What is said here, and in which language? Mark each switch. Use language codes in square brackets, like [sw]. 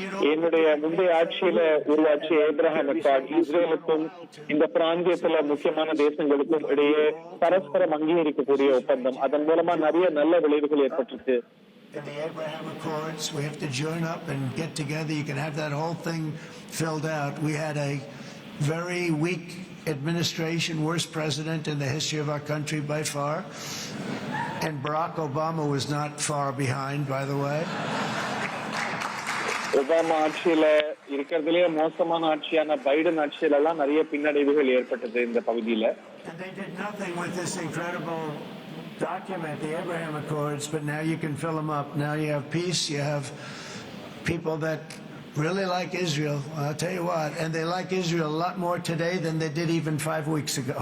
[ta] என்னுடைய முந்தைய ஆட்சியில உருவாக்கிய ஏப்ரஹாம் அக்கார்ட் இஸ்ரேலுக்கும் இந்த பிராந்தியத்துல முக்கியமான தேசங்களுக்கும் இடையே பரஸ்பரம் அங்கீகரிக்கக்கூடிய ஒப்பந்தம். அதன் மூலமா நிறைய நல்ல விளைவுகள் ஏற்பட்டிருக்கு. [en] In the Abraham Accords, we have to join up and get together. You can have that whole thing filled out. We had a very weak administration, worst president in the history of our country by far. And Barack Obama was not far behind, by the way. [ta] Obama ஆட்சியில இருக்கிறதுலயே மோசமான ஆட்சியான Biden ஆட்சியில எல்லாம் நிறைய பின்னடைவுகள் ஏற்பட்டது இந்த பகுதியில. [en] And they did nothing with this incredible document, the Abraham Accords, but now you can fill them up. Now you have peace, you have people that really like Israel. I'll tell you what, and they like Israel a lot more today than they did even 5 weeks ago.